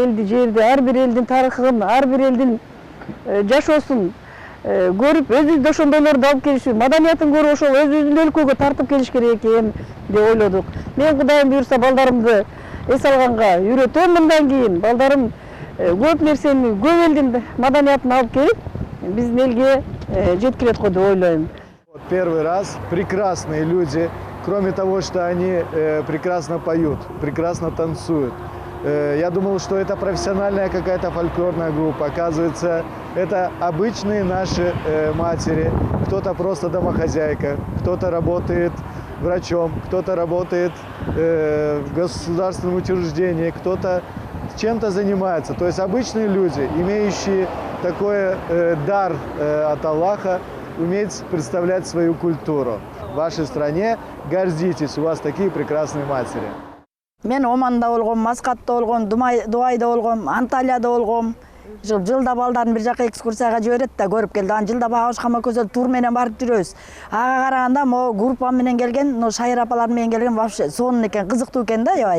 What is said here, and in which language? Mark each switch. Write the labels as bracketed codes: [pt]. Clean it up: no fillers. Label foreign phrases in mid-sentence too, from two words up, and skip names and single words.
[ky] Элди, жерди, ар бир элдин тарыхын, ар бир элдин жашоосун көрүп, өзүбүздө ошондойлорду алып келишип, маданиятын көрүп, ошол өзүбүздүн өлкөгө тартып келиш керек экен деп ойлодук. Мен Кудайым буйрса балдарымды эс алганга үйрөтөм мындан кийин. Балдарым көп нерсени, көп элдин маданиятын алып келип, биздин элге жеткирет го деп ойлойм. [ru] Первый раз прекрасные люди, кроме того, что они прекрасно поют, прекрасно танцуют. Я думал, что это профессиональная какая-то фольклорная группа. Оказывается, это обычные наши матери. Кто-то просто домохозяйка, кто-то работает врачом, кто-то работает в государственном учреждении, кто-то чем-то занимается. То есть обычные люди, имеющие такой дар от Аллаха, уметь представлять свою культуру. В вашей стране гордитесь, у вас такие прекрасные матери. [ky] Мен Оманда болгом, Маскатта болгом, Дубайда болгом, Анталияда болгом. Жылда балдарын бир жака экскурсияга жиберет да көрүп келди. Анан жылда багыш кама көзөт тур менен барып жүрөбүз. Ага караганда могу группа менен келген, Шайыр апалар менен келген вообще сонун экен, кызыктуу экен да, аябай.